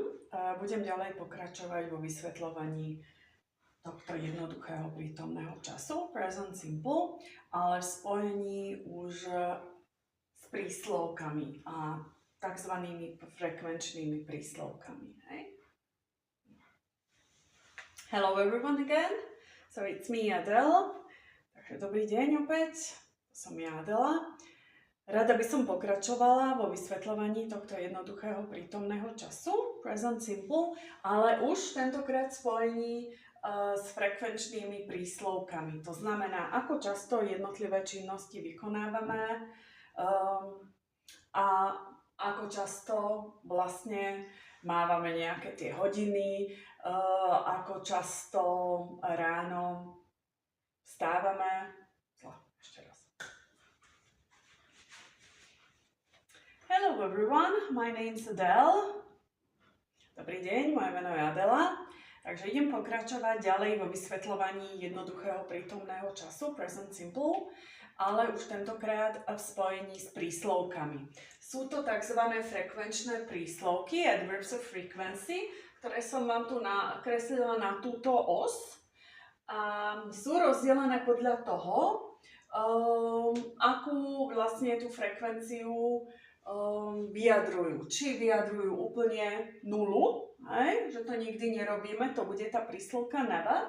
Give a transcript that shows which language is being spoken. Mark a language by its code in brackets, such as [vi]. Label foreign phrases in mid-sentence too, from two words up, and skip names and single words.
[sk] Budem ďalej pokračovať vo vysvetľovaní tohto jednoduchého prítomného času, [en] present simple, [sk] ale v spojení už s príslovkami a takzvanými frekvenčnými príslovkami. Hej? [en] Hello everyone again. So it's me, Adele. [sk] Takže dobrý deň opäť. Som ja, Adela. Rada by som pokračovala vo vysvetľovaní tohto jednoduchého prítomného času, [en] present simple, [sk] ale už tentokrát v spojení s frekvenčnými príslovkami. To znamená, ako často jednotlivé činnosti vykonávame a ako často vlastne mávame nejaké tie hodiny, ako často ráno vstávame. Ešte raz. [en] Hello everyone, my name's Adele. [sk] Dobrý deň, moje meno je Adela. Takže idem pokračovať ďalej vo vysvetľovaní jednoduchého prítomného času, [en] present simple, [sk] ale už tentokrát v spojení s príslovkami. Sú to tzv. Frekvenčné príslovky, [en] adverbs of frequency, [sk] ktoré som vám tu nakreslila na túto os. A sú rozdelené podľa toho, akú vlastne tú frekvenciu vyjadrujú. Či vyjadrujú úplne nulu, že to nikdy nerobíme, to bude tá príslovka never.